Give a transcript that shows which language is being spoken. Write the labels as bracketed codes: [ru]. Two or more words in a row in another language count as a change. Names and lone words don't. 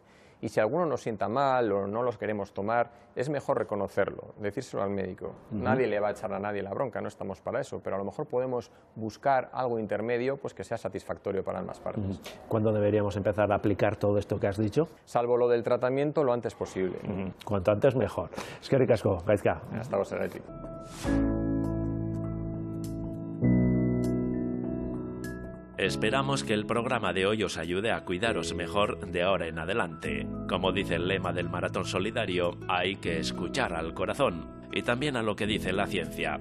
[es] Y si alguno nos sienta mal o no los queremos tomar, es mejor reconocerlo, decírselo al médico. Nadie le va a echar a nadie la bronca, no estamos para eso, pero a lo mejor podemos buscar algo intermedio pues, que sea satisfactorio para ambas partes. ¿Cuándo deberíamos empezar a aplicar todo esto que has dicho? Salvo lo del tratamiento, lo antes posible. Cuanto antes mejor. [eu] Eskerrik asko, Gaizka. [es] Hasta vosotros. Esperamos que el programa de hoy os ayude a cuidaros mejor de ahora en adelante. Como dice el lema del Maratón Solidario, hay que escuchar al corazón y también a lo que dice la ciencia.